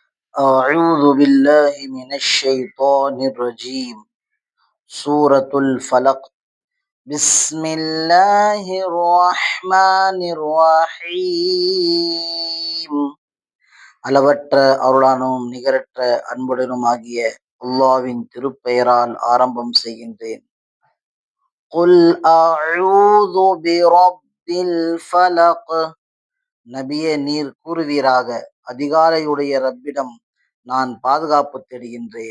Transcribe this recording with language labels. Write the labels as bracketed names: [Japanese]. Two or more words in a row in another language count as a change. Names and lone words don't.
[Arabic] أعوذ بالله من الشيطان الرجيم. سورة الفلق. بسم الله الرحمن الرحيم. [Tamil] அளவற்ற அருளானும் நிகரற்ற அன்புடனும் ஆகிய அல்லாஹ்வின் திருப்பெயரால் ஆரம்பம் செய்கின்றேன். [Arabic] قل أعوذ برب الفلق. [Tamil] நபியே, நீர் கூறுவீராக, அதிகாலையுடைய ரப்பிடம் நான் பாதுகாப்பு தேடுகின்றேன்.